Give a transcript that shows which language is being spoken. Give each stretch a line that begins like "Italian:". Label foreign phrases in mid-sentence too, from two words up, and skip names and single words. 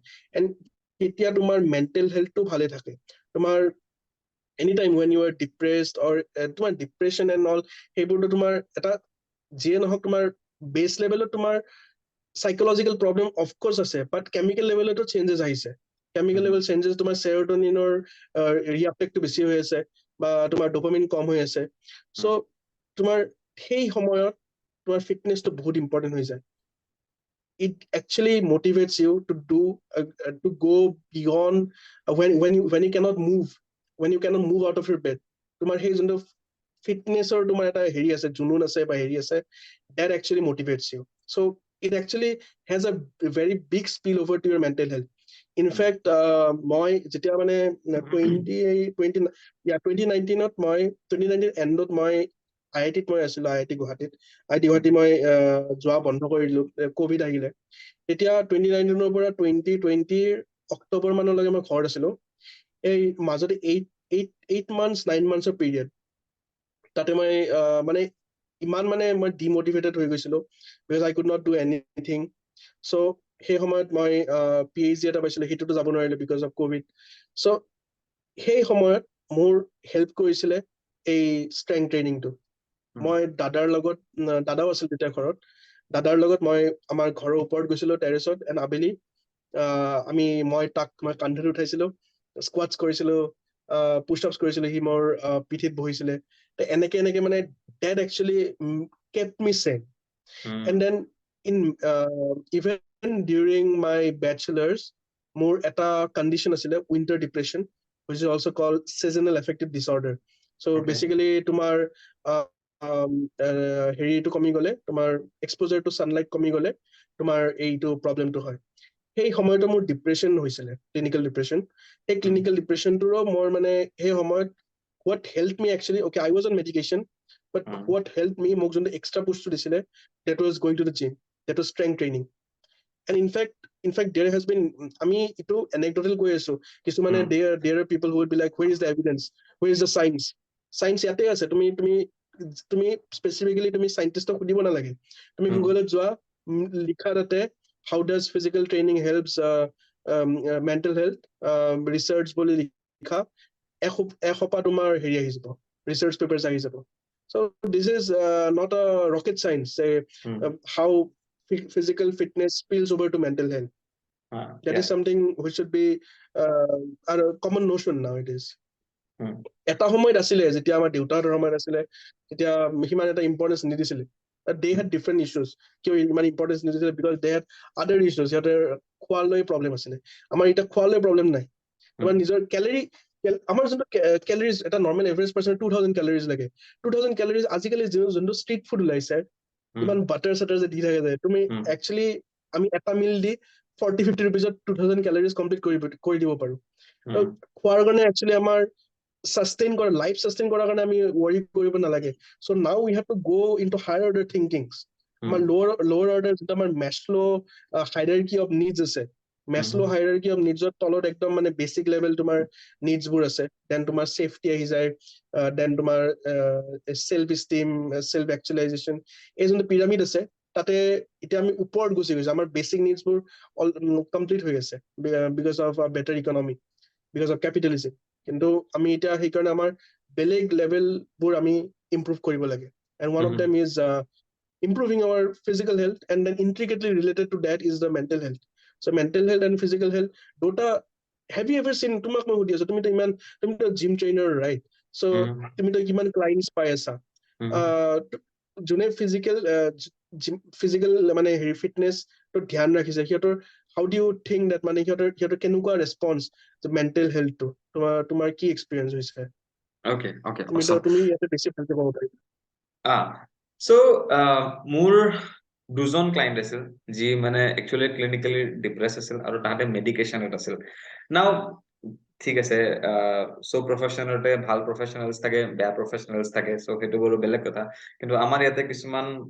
Assamese: এণ্ড তেতিয়া তোমাৰ
English: mental healthটো
Assamese: ভালে থাকে। তোমাৰ
English: any time when you are depressed or
Assamese: তোমাৰ
English: depression and all,
Assamese: সেইবোৰতো তোমাৰ এটা যিয়ে নহওক তোমাৰ
English: base levelত
Assamese: তোমাৰ
English: psychological problem of course
Assamese: আছে,
English: but chemical levelতো changes
Assamese: আহিছে।
English: chemical level changes,
Assamese: তোমাৰ
English: serotoninৰ reuptakeটো
Assamese: বেছি হৈ আছে, বা তোমাৰ ডোপামিন কম হৈ আছে। চ' তোমাৰ সেই সময়ত তোমাৰ ফিটনেছটো বহুত ইম্পৰ্টেণ্ট হৈ যায়।
English: It actually motivates you to do to go beyond when you cannot move out of your bed.
Assamese: তোমাৰ সেই যোনটো ফিটনেছৰ তোমাৰ এটা হেৰি আছে, জুনুন আছে বা হেৰি আছে,
English: that actually motivates you. So it actually has a very big spill over to your mental health. In fact,
Assamese: মই যেতিয়া মানে 2019ত মই 2019 এণ্ডত মই IIT-ত মই আছিলো, IIT গুৱাহাটীত। IIT গুৱাহাটী মই যোৱা বন্ধ কৰিলো, কভিড আহিলে। তেতিয়া 2019ৰ পৰা 2020 অক্টোবৰ মানলৈকে মই ঘৰত আছিলো। এই মাজতে
English: 8 months 9 months period,
Assamese: তাতে মই মানে ইমান মানে মই ডিমোটিভেটেড হৈ গৈছিলো,
English: because I could not do anything.
Assamese: চ' সেই সময়ত মই PhD এটা পাইছিলো, সেইটোতো যাব নোৱাৰিলো
English: because of covid.
Assamese: চ' সেই সময়ত মোৰ হেল্প কৰিছিলে এই
English: strength trainingটো।
Assamese: মই দাদাও আছিল তেতিয়া ঘৰত, দাদাৰ লগত মই আমাৰ ঘৰৰ ওপৰত গৈছিলো টেৰেছত, এণ্ড আবেলি মই কান্ধত উঠাইছিলো, স্কোৱাটছ কৰিছিলো, পুছ-আপছ কৰিছিলো, সি মোৰ পিঠিত বহিছিলে। এনেকে মানে
English: that actually kept me sane. And then even during my bachelor's,
Assamese: মোৰ এটা কণ্ডিশ্যন আছিলে, উইণ্টাৰ ডিপ্ৰেশ্যন,
English: which is also called seasonal affective disorder. So basically
Assamese: তোমাৰ হেৰিটো কমি গলে, তোমাৰ
English: exposure to sunlight
Assamese: কমি গলে তোমাৰ এইটো প্ৰব্লেমটো হয়। সেই সময়তো মোৰ ডিপ্ৰেশ্যন হৈছিলে,
English: clinical depression.
Assamese: সেই ক্লিনিকেল ডিপ্ৰেশ্যনটোৰো মোৰ মানে সেই সময়ত
English: what helped me actually, okay, I was on medication, but what helped me,
Assamese: মোক যোনটো
English: extra pushটো
Assamese: দিছিলে,
English: that was going to the gym, that was strength training. And in fact there has been,
Assamese: আমি এইটো anecdotal কৈ আছো, কিছুমানে
English: there are people who would be like, where is the evidence, where is the science?
Assamese: Science ইয়াতে আছে, তুমি স্পেচিফিকেলি তুমি চাইণ্টিষ্টক সুধিব নালাগে, তুমি গুগলত যোৱা, লিখা তাতে
English: how does physical training helps mental health research
Assamese: বুলি লিখা, এসোপা তোমাৰ হেৰি আহি যাব,
English: research papers
Assamese: আহি যাব।
English: So this is not a rocket science, how physical fitness spills over to mental health. That is something which should be a common notion nowadays.
Assamese: এটা সময়ত আছিলে, যেতিয়া আমাৰ দেউতাহঁতৰ সময়ত আছিলে, তেতিয়া সিমান এটা ইম্পৰ্টেঞ্চ নিদিছিলে।
English: They had different issues.
Assamese: কিয় ইমান ইম্পৰ্টেঞ্চ নিদিছিলে?
English: Because they had other issues.
Assamese: সিহঁতৰ খোৱালৈ প্ৰব্লেম আছিলে। আমাৰ এতিয়া খোৱালৈ প্ৰব্লেম নাই। তোমাৰ নিজৰ আমাৰ যোনটো কেলৰিজ, এটা
English: normal average person
Assamese: 2000 কেলৰিজ লাগে। 2000 কেলৰিজ আজিকালি যোনটো
English: street food
Assamese: ওলাইছে, ইমান বাটাৰ চাটাৰ যে দি থাকে যায়, তুমি একচুৱেলি আমি এটা মিল দি 40-50 ৰুপিজত 2000 কেলৰিজ কমপ্লিট কৰি দিব পাৰো। খোৱাৰ কাৰণে একচুৱেলি আমাৰ
English: life sustain
Assamese: কৰাৰ কাৰণে আমি ৱৰি কৰিব নালাগে।
English: So now we have to go into higher order thinkings.
Assamese: আমাৰ
English: lower order
Assamese: যিটো আমাৰ মেছলো
English: hierarchy of needs
Assamese: আছে, মেছলো
English: hierarchy of needs
Assamese: ৰ তলত একদম মানে
English: basic level
Assamese: তোমাৰ needs বোৰ আছে, দেন তোমাৰ সেফটি আহি যায়, দেন তোমাৰ
English: self esteem, self actualization,
Assamese: এই যোনটো পিৰামিড আছে, তাতে এতিয়া আমি ওপৰত গুচি গৈছো, আমাৰ
English: basic needs
Assamese: বোৰ কমপ্লিট হৈ আছে
English: because of better economy, because of capitalism.
Assamese: কিন্তু আমি এতিয়া সেইকাৰণে আমাৰ বেলেগ লেভেলবোৰ আমি ইম্প্ৰুভ কৰিব লাগে,
English: and one of them is improving our physical health, and then intricately related to that is the mental health. So mental health and physical health, দুটা, have you ever seen,
Assamese: তোমাক মই সুধি আছো, তুমিতো জিম ট্ৰেইনাৰ, ৰাইট? So তুমিতো কিমান ক্লাইণ্টছ পাই আছা, যোনে ফিজিকেল মানে হেৰি ফিটনেছটো ধ্যান ৰাখিছে, সিহঁতৰ
English: how do you think that
Assamese: মানে সিহঁতৰ কেনেকুৱা ৰেছপন্স
English: mental healthটো,
Assamese: তোমাৰ কি এক্সপিৰিয়েঞ্চ হৈছে?
English: Okay,
Assamese: তুমি ইয়াতে বেছি ভালকে ক'ব পাৰিবা। So মোৰ দুজন ক্লায়েন্ট আছিল যি মানে একচুয়ালি ক্লিনিক্যালি ডিপ্রেস আছিল আৰু তাহাতে মেডিকেশনত আছিল নাও ঠিক আছে সব প্ৰফেশনতে ভাল প্ৰফেশনালস থাকে বেয়া প্ৰফেশনালস থাকে সো সেইটো বাৰু বেলেগ কথা কিন্তু আমাৰ ইয়াতে কিছুমান